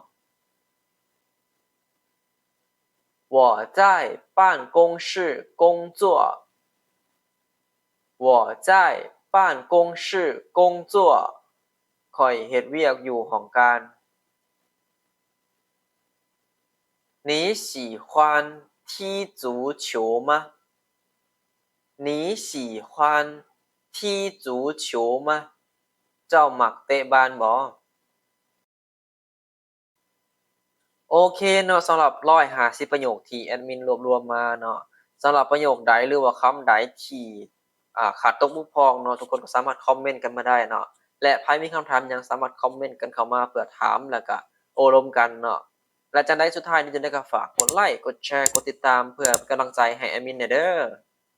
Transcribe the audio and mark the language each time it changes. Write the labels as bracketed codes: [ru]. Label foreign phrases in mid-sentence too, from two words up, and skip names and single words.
[zh] 我在办公室工作我在办公室工作 [tts] ข่อยเฮ็ดเวียกอยู่ห้องการ [zh] 你喜欢踢足球吗你喜欢踢足球吗 [tts] เจ้ามักเตะบาสบ่ โอเคเนาะสำหรับ150ประโยคที่แอดมินรวบรวมมาเนาะสำหรับประโยคใดหรือว่าคำใดที่ขาดตกบกพร่องเนาะทุกคนก็สามารถคอมเมนต์กันมาได้เนาะและใครมีคำถามหยังสามารถคอมเมนต์กันเข้ามาเพื่อถามแล้วก็โอ้ร่วมกันเนาะและจังได๋สุดท้ายนี้จะได้ก็ฝากกดไลค์กดแชร์กดติดตามเพื่อเป็นกำลังใจให้แอดมินเด้อ